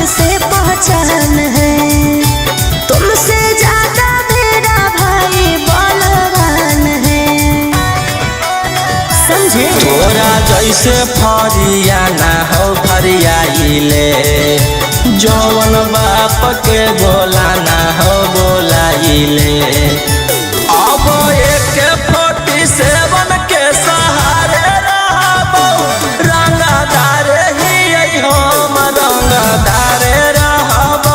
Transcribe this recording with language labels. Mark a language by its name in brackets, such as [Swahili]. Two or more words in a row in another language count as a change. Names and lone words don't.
[Hindi] से पहचान है, तुमसे ज्यादा मेरा भाई बलवान है, समझे? [Angika] तोरा जैसे फरिया ना हो फरियाइले जौवन बाप के बोला ना हो बोलाइले। अब AK-47 के सहारे रहबौ रंगदार ही हम रंगदार रहबौ।